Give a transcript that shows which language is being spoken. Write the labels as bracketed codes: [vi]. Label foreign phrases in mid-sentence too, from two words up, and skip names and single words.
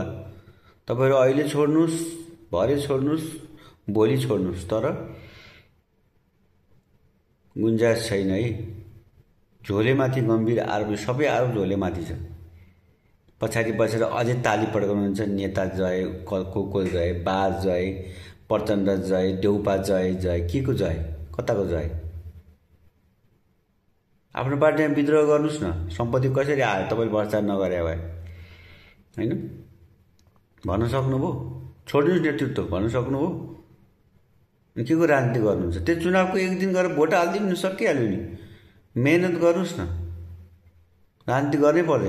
[ne] तपाईहरु अहिले छोड्नुस्, भरे छोड्नुस्, भोलि छोड्नुस्, तर गुन्जाइस छैन है। झोलेमाथि गम्भीर आरोप, सबै आरोप झोलेमाथि छ। पछाडि बसेर अझै ताली पड्काउनुहुन्छ। नेता जय, को जय, बाज जय, प्रचण्ड जय, देउपा जय, के को जय, कताको जय? आफ्नो पार्टीमा विद्रोह गर्नुस् न। सम्पत्ति कसरी आयो तपाईले भ्रष्टाचार नगरे भए? हैन भन्न सक्नुभयो? छोड्नुस् नेतृत्व भन्न सक्नुभयो? के को राजनीति गर्नुहुन्छ? त्यो चुनावको एक दिन गरेर भोट हाल्दिनु सकिहाल्यो नि। मेहनत गर्नुस् न, राजनीति गर्नै पर्दैन।